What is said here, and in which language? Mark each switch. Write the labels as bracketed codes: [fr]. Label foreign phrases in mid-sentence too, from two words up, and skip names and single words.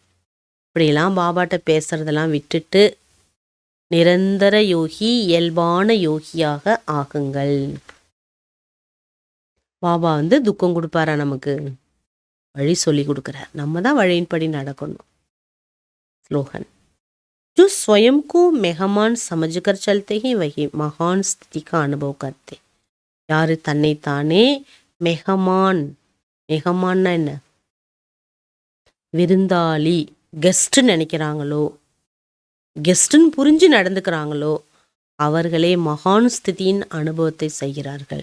[ta] இப்படிலாம் பாபாட்ட பேசுறதெல்லாம் விட்டுட்டு நிரந்தர யோகி இயல்பான யோகியாக ஆகுங்கள். பாபா துக்கம் கொடுப்பாரா, நமக்கு வழி சொல்லி கொடுக்குறார், நம்ம தான் வழியின்படி நடக்கணும். ஸ்லோகன், [hi] जो स्वयं को मेहमान समझकर चलते हैं वही महान स्थिति का अनुभव करते. [ta] யாரு தன்னைத்தானே மெஹமான், மெஹமான்னா என்ன, விருந்தாளி, கெஸ்ட்ன்னு நினைக்கிறாங்களோ, கெஸ்ட்ன்னு புரிஞ்சு நடந்துக்கிறாங்களோ அவர்களே மகான் ஸ்திதியின் அனுபவத்தை செய்கிறார்கள்.